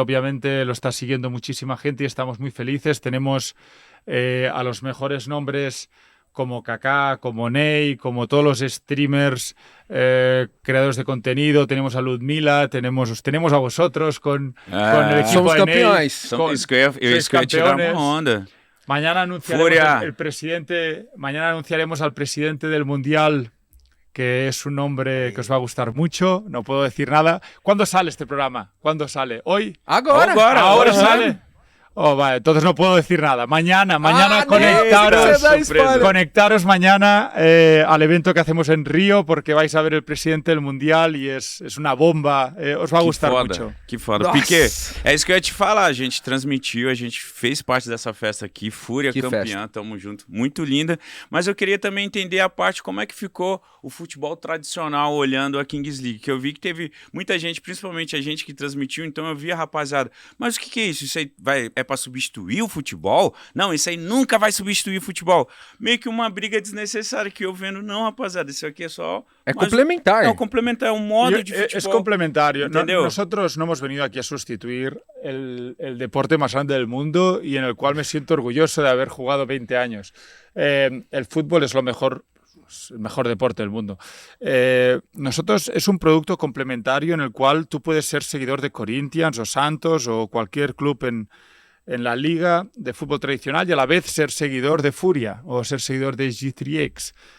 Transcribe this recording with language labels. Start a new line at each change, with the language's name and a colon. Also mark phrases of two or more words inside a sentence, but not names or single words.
Spanish: Obviamente lo está siguiendo muchísima gente y estamos muy felices. Tenemos a los mejores nombres como Kaká, como Ney, como todos los streamers, creadores de contenido. Tenemos a Ludmila, tenemos a vosotros con el equipo
Portuguese: Somos
Spanish: de Ney.
Portuguese: campeões. Isso que eu ia tirar uma onda.
Spanish: Mañana anunciaremos al presidente del Mundial, que es un nombre que os va a gustar mucho. No puedo decir nada. ¿Cuándo sale este programa? ¿Cuándo sale? ¿Hoy?
Portuguese: Agora!
Spanish: ¿Ahora sale? Oh, vale, entonces no puedo decir nada. Mañana conectaros mañana al evento que hacemos en Río, porque vais a ver el presidente del Mundial y es una bomba. Os va a gustar mucho.
Portuguese: Que foda. Piquet, é isso que eu ia te falar. A gente transmitiu, a gente fez parte dessa festa aqui. Fúria campeã, tamo junto. Muito linda. Mas eu queria também entender a parte, como é que ficou o futebol tradicional olhando a Kings League. Que eu vi que teve muita gente, principalmente a gente que transmitiu, então eu vi a rapaziada. Mas o que é isso? Isso aí é para substituir o futebol? Não, isso aí nunca vai substituir o futebol. Meio que uma briga desnecessária que eu vendo. Não, rapaziada, isso aqui é só... É complementar. É complementar, é un modo de futebol.
Spanish: Es complementario.
Portuguese: ¿Entendeu?
Spanish: Nosotros no hemos venido aquí a sustituir el deporte más grande del mundo y en el cual me siento orgulloso de haber jugado 20 años. El fútbol es el mejor deporte del mundo. Nosotros es un producto complementario en el cual tú puedes ser seguidor de Corinthians o Santos o cualquier club en la liga de fútbol tradicional y a la vez ser seguidor de Furia o ser seguidor de G3X.